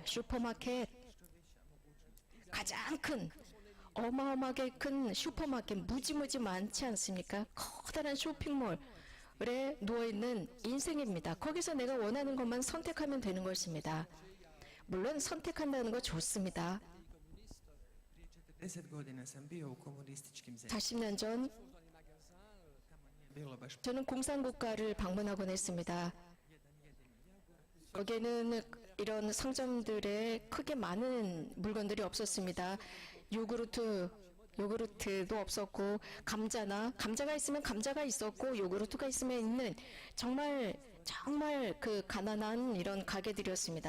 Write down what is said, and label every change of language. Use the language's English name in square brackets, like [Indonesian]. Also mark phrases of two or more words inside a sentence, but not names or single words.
[Korean] 슈퍼마켓, 가장 큰 어마어마하게 큰 슈퍼마켓, 무지무지 많지 않습니까? 커다란 쇼핑몰에 누워있는 인생입니다. 거기서 내가 원하는 것만 선택하면 되는 것입니다. 물론 선택한다는 거 좋습니다. [Croatian] 10 godina sam bio u komunističkim zemljama. [Korean] 40년 전 [Croatian] bilo baš [Korean] 저는 공산국가를 방문하곤 했습니다. 거기에는 이런 상점들에 크게 많은 물건들이 없었습니다. 요구르트도 없었고, 감자가 있으면 감자가 있었고, 요구르트가 있으면 있는 정말 그 가난한 이런 가게들이었습니다.